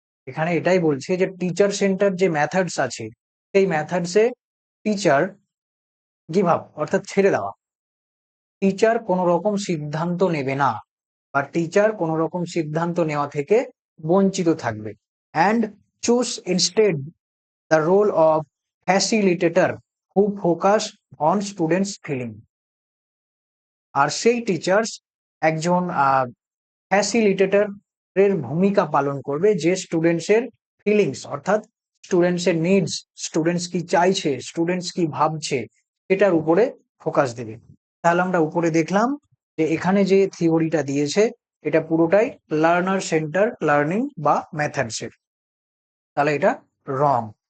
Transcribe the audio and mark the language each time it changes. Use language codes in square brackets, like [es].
[bn] এখানে এটাই বলছে যে টিচার সেন্টার যে মেথডস আছে সেই মেথডসে টিচার গিভ আপ অর্থাৎ ছেড়ে দেওয়া, টিচার কোনো রকম সিদ্ধান্ত নেবে না বা টিচার কোনো রকম সিদ্ধান্ত নেওয়া থেকে বঞ্চিত থাকবে। [en] And choose instead the role of facilitator who focus on students feeling। [bn] আর সেই টিচার্স একজন ফ্যাসিলিটেটর এর ভূমিকা পালন করবে, যে স্টুডেন্টস এর ফিলিংস অর্থাৎ স্টুডেন্টস এর নিডস, স্টুডেন্টস কি চাইছে, স্টুডেন্টস কি ভাবছে, এটার উপরে ফোকাস দেবে। তাহলে আমরা উপরে দেখলাম যে এখানে যে থিওরিটা দিয়েছে এটা পুরোটাই লার্নার সেন্টার লার্নিং বা মেথডস এর, তাহলে এটা রং।